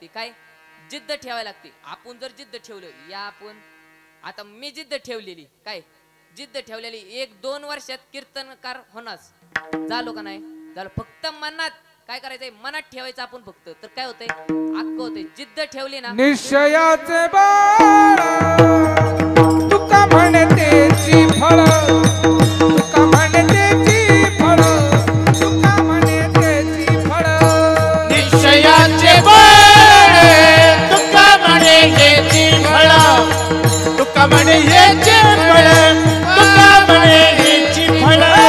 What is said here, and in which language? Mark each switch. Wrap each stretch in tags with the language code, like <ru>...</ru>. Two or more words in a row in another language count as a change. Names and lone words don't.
<mr>काय जिद्द ठेवायला लागते. आपण जर जिद्द ठेवलं, या आपण आता मी जिद्द ठेवलेली, काय जिद्द ठेवलेली 1-2 वर्षात कीर्तनकार होणार. झालो का नाही झालं, फक्त मनात काय करायचंय, मनात ठेवायचं आपण फक्त, तर काय होतंय अक्क होतंय. जिद्द ठेवली ना, निश्चयाचे बाळ तुका म्हणतेची फळ, तुका म्हणतेची फळ, तुका म्हणतेची फळ. निश्चयाचे बळ तुका म्हणे हेची फळ, तुका म्हणे हेची फळ, तुका म्हणे हेची फळ.</mr>